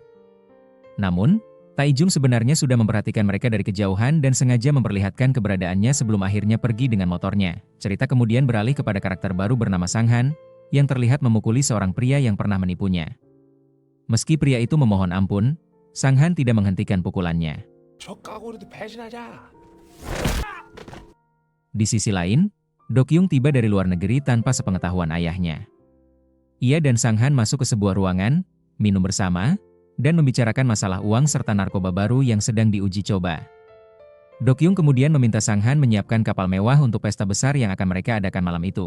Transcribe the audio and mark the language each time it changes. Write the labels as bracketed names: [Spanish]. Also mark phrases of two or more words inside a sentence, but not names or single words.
[Indonesian] Namun, Taijung sebenarnya sudah memperhatikan mereka dari kejauhan dan sengaja memperlihatkan keberadaannya sebelum akhirnya pergi dengan motornya. Cerita kemudian beralih kepada karakter baru bernama Sanghan, yang terlihat memukuli seorang pria yang pernah menipunya. Meski pria itu memohon ampun, Sanghan tidak menghentikan pukulannya. [Korean] 저 까고라도 배신하자. [Indonesian] Di sisi lain, Dokyung tiba dari luar negeri tanpa sepengetahuan ayahnya. Ia dan Sanghan masuk ke sebuah ruangan, minum bersama, dan membicarakan masalah uang serta narkoba baru yang sedang diuji coba. Dokyung kemudian meminta Sanghan menyiapkan kapal mewah untuk pesta besar yang akan mereka adakan malam itu.